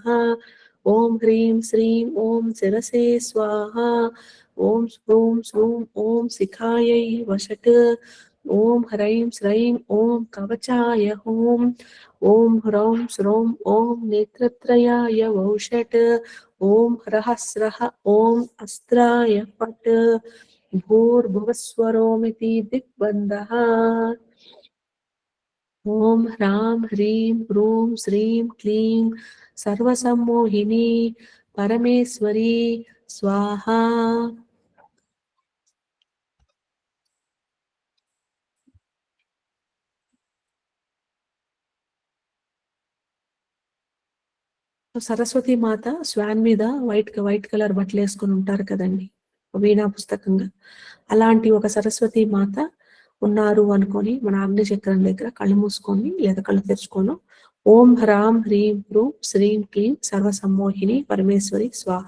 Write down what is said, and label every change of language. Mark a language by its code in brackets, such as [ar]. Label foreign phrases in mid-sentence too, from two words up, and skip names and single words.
[sa] ॐ ह्रीं श्रीं ॐ शिरसे स्वाहा ॐ स्फ्रूं श्रूं ॐ शिखायै वषट् ॐ ह्रैं श्रैं ॐ कवचाय ॐ ह्रौं श्रौं ॐ नेत्रत्रयाय वौषट् ॐ ह्रः ॐ अस्त्राय फट् भूर्भुवस्वरोमिति दिग्बन्धः ॐ ह्रां ह्रीं ह्रूं श्रीं क्लीं सर्वसम्मोहिनी परमेश्वरी स्वाहा [te] సరస్వతి మాత స్వాన్ మీద [en] white colour [te] బట్టలు వేసుకొని ఉంటారు కదండి వీణా పుస్తకంగా అలాంటి ఒక సరస్వతి మాత ఉన్నారు అనుకొని మన ఆగ్నేయ చక్రం దగ్గర కళ్ళు మూసుకొని లేదా కళ్ళు తెరుచుకోను [sa] ఓం హ్రాం హ్రీం హ్రూం శ్రీం క్లీం సర్వసమ్మోహిని పరమేశ్వరి స్వాహ.